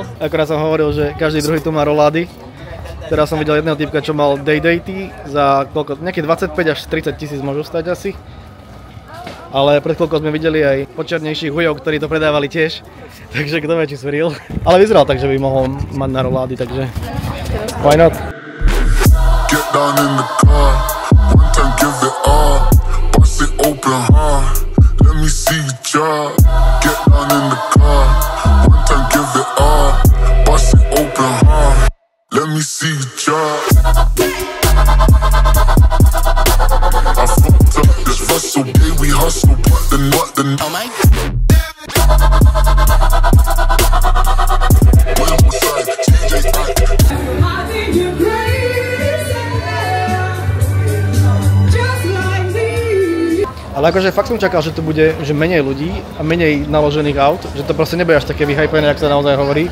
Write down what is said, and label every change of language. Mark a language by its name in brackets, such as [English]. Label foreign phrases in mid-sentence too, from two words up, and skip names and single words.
[Slovak] Akorát som hovoril, že každý druhý tu má rolády. Teraz som videl jedného typka, čo mal day-day za koľko, nejaké 25 až 30 tisíc môžu stať asi. Ale pred chvíľkou sme videli aj počernejších hujov, ktorí to predávali tiež. Takže kto vie, či sú real. Ale vyzeral tak, že by mohol mať na rolády, takže [English] why not? Get down in the car, one time give it all, bust it open hard, let me see you drop. Get down in the car, one time give it all, bust it open hard. Let me see you drop. I fucked up this Russell, yeah, we hustle, but the oh my. [Slovak] Ale akože fakt som čakal, že tu bude že menej ľudí a menej naložených aut, že to proste nebude až také vyhypené, ako sa naozaj hovorí.